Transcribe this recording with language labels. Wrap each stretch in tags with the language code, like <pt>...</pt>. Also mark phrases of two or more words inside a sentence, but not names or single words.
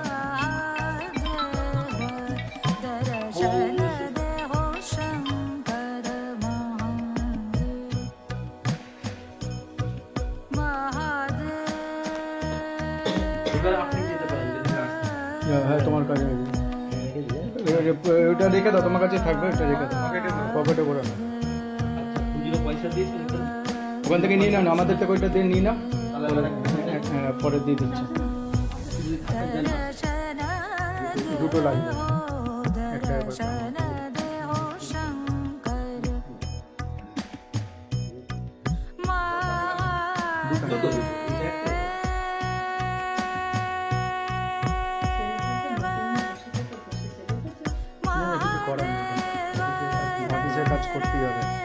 <hi>दर्शन देहो शंकर महादेव</hi> <bn>এবার আপনি যেতে পারেন যদি চান। হ্যাঁ তোমার কাছে ওটা রেখে দাও, তোমার কাছে থাকবে, ওটা রেখে দাও পকেটে করে নাও। খুচরো পয়সা দিয়েছেন এখানে? ওখান থেকে নিয়ে নাও, আমাদের থেকে ওইটা দিয়ে নিয়ে নাও, তাহলে আবার একটা পরে দিয়ে দিচ্ছি। যদি থাকে দেন না। দুটো লাগবে। একটা</bn> <hi>दर्शन देहो शंकर</hi> <bn>দুটো তো দিন। এটা একটা। অফিসের কাজ করতেই হবে।</bn>